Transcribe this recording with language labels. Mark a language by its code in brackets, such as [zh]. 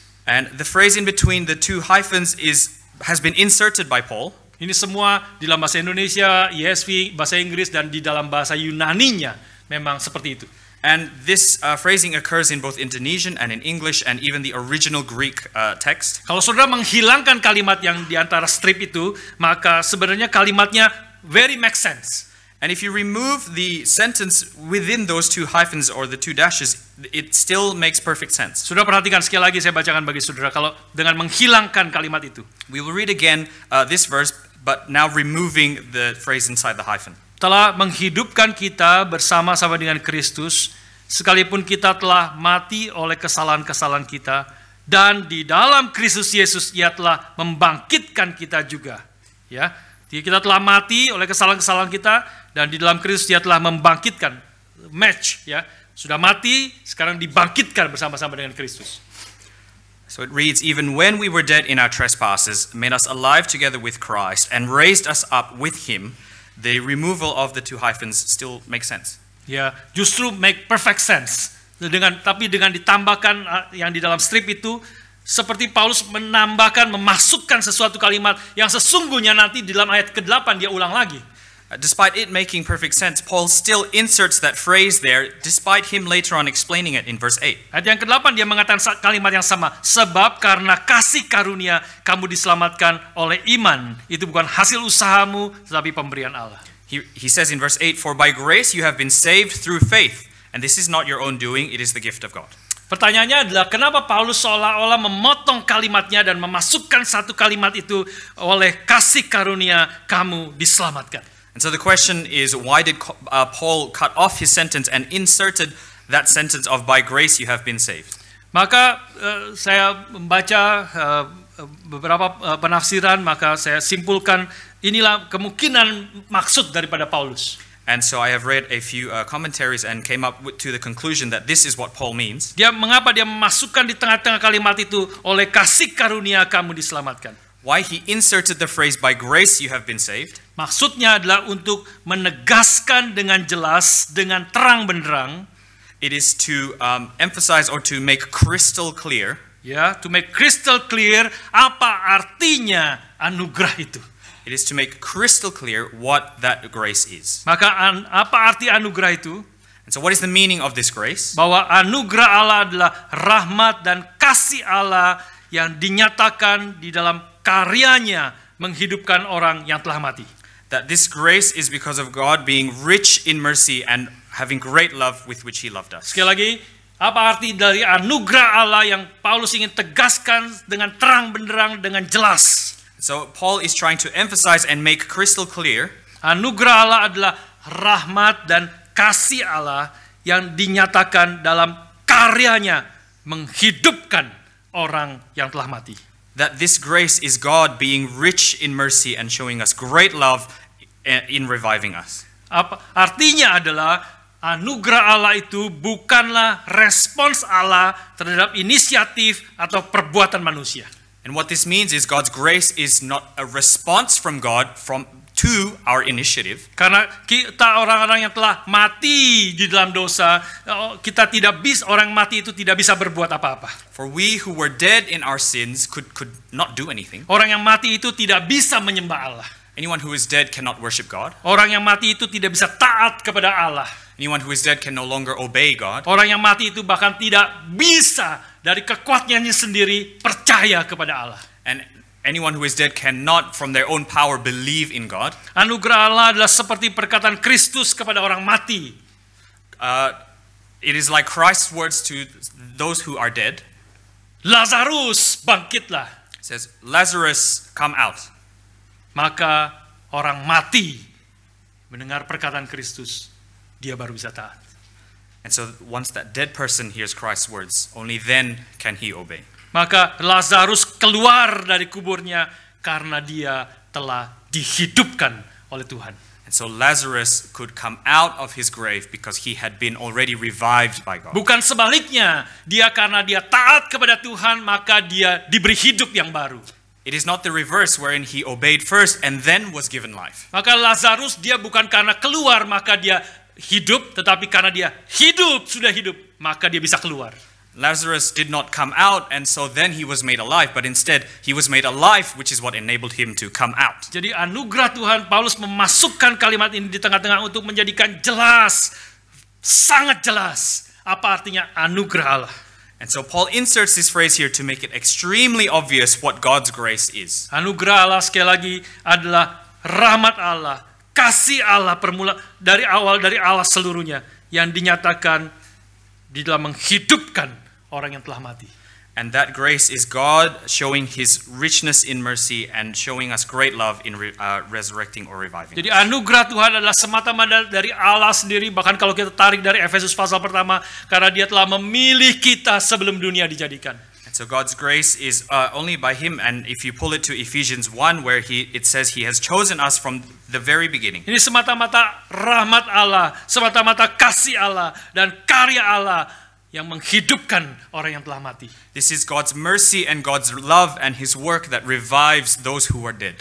[en] And the phrase in between the two hyphens has been inserted by Paul. [id] Ini semua di dalam bahasa Indonesia, ESV, bahasa Inggris, dan di dalam bahasa Yunaninya memang seperti itu. [en] And this phrasing occurs in both Indonesian and in English and even the original Greek text. [id] Kalau saudara menghilangkan kalimat yang di antara strip itu, maka sebenarnya kalimatnya [en] very makes sense. And if you remove the sentence within those two hyphens or the two dashes, it still makes perfect sense. [id] Saudara perhatikan sekali lagi, saya bacakan bagi saudara, kalau dengan menghilangkan kalimat itu. [en] We will read again this verse, but now removing the phrase inside the hyphen. [id] Telah menghidupkan kita bersama-sama dengan Kristus, sekalipun kita telah mati oleh kesalahan-kesalahan kita, dan di dalam Kristus Yesus Ia telah membangkitkan kita juga. Ya, jadi kita telah mati oleh kesalahan-kesalahan kita, dan di dalam Kristus Dia telah membangkitkan. Match, ya, sudah mati, sekarang dibangkitkan bersama-sama dengan Kristus. [en] So it reads, even when we were dead in our trespasses, made us alive together with Christ, and raised us up with Him. The removal of the two hyphens still makes sense. [id] Ya, justru [en] make perfect sense. [id] Tapi dengan ditambahkan yang di dalam strip itu, seperti Paulus menambahkan, memasukkan sesuatu kalimat yang sesungguhnya nanti di dalam ayat ke-8 dia ulang lagi. [en] Despite it making perfect sense, Paul still inserts that phrase there, despite him later on explaining it in verse 8. [id] Ayat yang ke-8 dia mengatakan kalimat yang sama. Sebab karena kasih karunia kamu diselamatkan oleh iman. Itu bukan hasil usahamu, tetapi pemberian Allah. [en] He says in verse 8, for by grace you have been saved through faith, and this is not your own doing, it is the gift of God. [id] Pertanyaannya adalah kenapa Paulus seolah-olah memotong kalimatnya dan memasukkan satu kalimat itu, oleh kasih karunia kamu diselamatkan. [en] And so the question is, why did Paul cut off his sentence and inserted that sentence of by grace you have been saved? [id] Maka saya membaca beberapa penafsiran, maka saya simpulkan inilah kemungkinan maksud daripada Paulus. [en] And so I have read a few commentaries and came up to the conclusion that this is what Paul means. [id] Mengapa dia memasukkan di tengah-tengah kalimat itu, oleh kasih karunia kamu diselamatkan. [en] Why he inserted the phrase by grace you have been saved. [id] Maksudnya adalah untuk menegaskan dengan jelas, dengan terang benderang. [en] It is to emphasize or to make crystal clear. To make crystal clear [id] apa artinya anugerah itu. [en] It is to make crystal clear what that grace is. [id] Maka apa arti anugerah itu? [en] And so what is the meaning of this grace? [id] Bahwa anugerah Allah adalah rahmat dan kasih Allah yang dinyatakan di dalam karyanya menghidupkan orang yang telah mati. [en] That this grace is because of God being rich in mercy and having great love with which he loved us. [id] Sekali lagi, apa arti dari anugerah Allah yang Paulus ingin tegaskan dengan terang benderang, dengan jelas? [en] So Paul is trying to emphasize and make crystal clear. [id] Anugerah Allah adalah rahmat dan kasih Allah yang dinyatakan dalam karyanya menghidupkan orang yang telah mati. [en] That this grace is God being rich in mercy and showing us great love in reviving us. [id] Artinya adalah anugerah Allah itu bukanlah respons Allah terhadap inisiatif atau perbuatan manusia. [en] And what this means is God's grace is not a response from God to our initiative. [id] Karena kita orang-orang yang telah mati di dalam dosa, kita tidak bisa, orang mati itu tidak bisa berbuat apa-apa. [en] For we who were dead in our sins could not do anything. [id] Orang yang mati itu tidak bisa menyembah Allah. [en] Anyone who is dead cannot worship God. [id] Orang yang mati itu tidak bisa taat kepada Allah. [en] Anyone who is dead can no longer obey God. [id] Orang yang mati itu bahkan tidak bisa dari kekuatannya sendiri percaya kepada Allah. [en] And anyone who is dead cannot from their own power believe in God. [id] Anugerah Allah adalah seperti perkataan Kristus kepada orang mati. [en] It is like Christ's words to those who are dead. [id] Lazarus, bangkitlah. [en] It says, Lazarus, come out. [id] Maka orang mati mendengar perkataan Kristus, dia baru bisa taat. [en] And so once that dead person hears Christ's words, only then can he obey. [id] Maka Lazarus keluar dari kuburnya karena dia telah dihidupkan oleh Tuhan. [en] And so Lazarus could come out of his grave because he had been already revived by God. [id] Bukan sebaliknya, dia karena dia taat kepada Tuhan maka dia diberi hidup yang baru. [en] It is not the reverse wherein he obeyed first and then was given life. [id] Maka Lazarus dia bukan karena keluar maka dia hidup, tetapi karena dia hidup, sudah hidup, maka dia bisa keluar. [en] Lazarus did not come out and so then he was made alive, but instead he was made alive, which is what enabled him to come out. [id] Jadi anugerah Tuhan, Paulus memasukkan kalimat ini di tengah-tengah untuk menjadikan jelas, sangat jelas apa artinya anugerah Allah. [en] And so Paul inserts this phrase here to make it extremely obvious what God's grace is. [id] Anugerah Allah sekali lagi adalah rahmat Allah, kasih Allah permula dari awal, dari Allah seluruhnya yang dinyatakan di dalam menghidupkan orang yang telah mati. [en] And that grace is God showing his richness in mercy and showing us great love in resurrecting or reviving. [id] Jadi anugerah Tuhan adalah semata-mata dari Allah sendiri, bahkan kalau kita tarik dari Efesus pasal pertama, karena dia telah memilih kita sebelum dunia dijadikan. [en] And so God's grace is only by him, and if you pull it to Ephesians 1 where it says he has chosen us from the very beginning. [id] Ini semata-mata rahmat Allah, semata-mata kasih Allah dan karya Allah yang menghidupkan orang yang telah mati. [en] This is God's mercy and God's love and his work that revives those who are dead.